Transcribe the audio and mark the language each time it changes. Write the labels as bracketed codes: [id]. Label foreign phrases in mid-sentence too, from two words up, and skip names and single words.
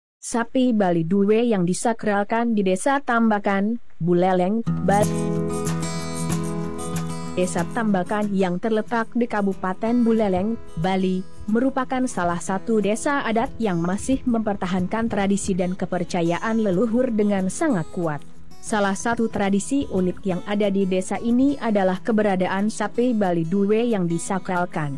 [id] Sapi Bali Due yang disakralkan di Desa Tambakan, Buleleng, Bali. Desa Tambakan yang terletak di Kabupaten Buleleng, Bali, merupakan salah satu desa adat yang masih mempertahankan tradisi dan kepercayaan leluhur dengan sangat kuat. Salah satu tradisi unik yang ada di desa ini adalah keberadaan sapi Bali Due yang disakralkan.